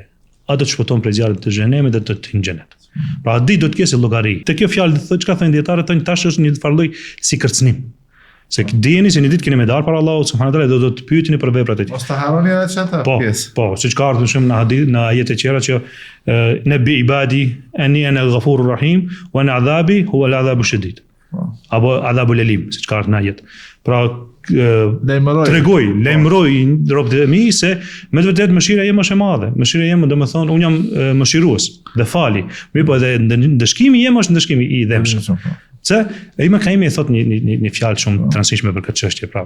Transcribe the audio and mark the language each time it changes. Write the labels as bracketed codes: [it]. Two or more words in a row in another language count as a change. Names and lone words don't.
[sq] Ato të shpëton prej zjarrit të xhenemit dhe të hyjë në xhenet. Pra atë ditë do të kesh llogari. Te kjo fjalë thotë çka thënë dietarët tonë tash është një farlloj si kërcënim. Se dijeni se një ditë keni me dar para Allahut [ar] سبحانه وتعالى [sq] do të pyetini për veprat e tij. Mos ta harroni edhe çata pjesë. Po, siç ka ardhur shumë në hadith, në ajete të tjera që [ar] نبئ عبادي أني أنا الغفور الرحيم وأنا عذابي هو العذاب شديد. [sq] Apo [ar] العذاب الأليم, [sq] siç ka ardhur në ajet. Pra lajmëroj robët e mi se me të vërtetë mëshira jem është e madhe. Mëshira jem, domethënë unë jam mëshirues dhe fali. Mirë, po edhe ndëshkimi jem është ndëshkimi i dhëmshëm. Se Ibn Qayyim e thot një fjalë shumë të rëndësishme për këtë çështje, pra.